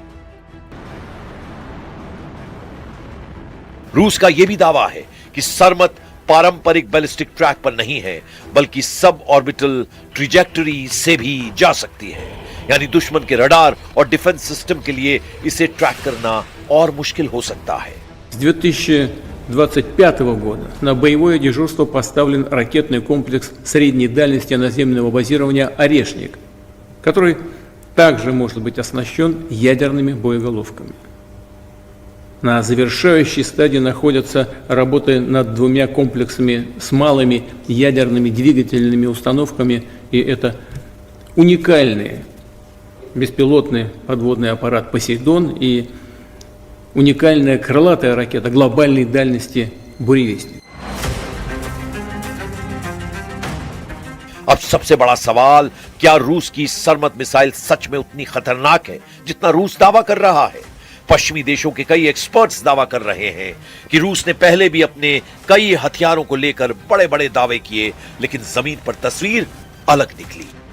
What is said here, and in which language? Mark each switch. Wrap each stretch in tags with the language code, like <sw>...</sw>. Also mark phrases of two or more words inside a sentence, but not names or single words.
<hi>रूस का यह भी दावा है कि सरमत पारंपरिक बैलिस्टिक ट्रैक पर नहीं है, बल्कि</hi> <en>sub orbital trajectory</en> <hi>से भी जा सकती है। यानी दुश्मन के रडार और</hi> <en>defense system</en> <hi>के लिए इसे ट्रैक करना और मुश्किल हो सकता है।</hi> <ru>С 2025 года на боевое дежурство поставлен ракетный комплекс средней дальности наземного базирования «Орешник», который также может быть оснащен ядерными боеголовками. На завершающей стадии находятся работы над 2 комплексами с малыми ядерными двигательными установками, и это уникальный беспилотный подводный аппарат «Посейдон» и уникальная крылатая ракета глобальной дальности «Буревестник».</ru> <hi>अब सबसे बड़ा सवाल, क्या रूस की सरमत मिसाइल सच में उतनी खतरनाक है जितना रूस दावा कर रहा है? पश्चिमी देशों के कई एक्सपर्ट्स दावा कर रहे हैं कि रूस ने पहले भी अपने कई हथियारों को लेकर बड़े बड़े दावे किए, लेकिन जमीन पर तस्वीर अलग निकली।</hi>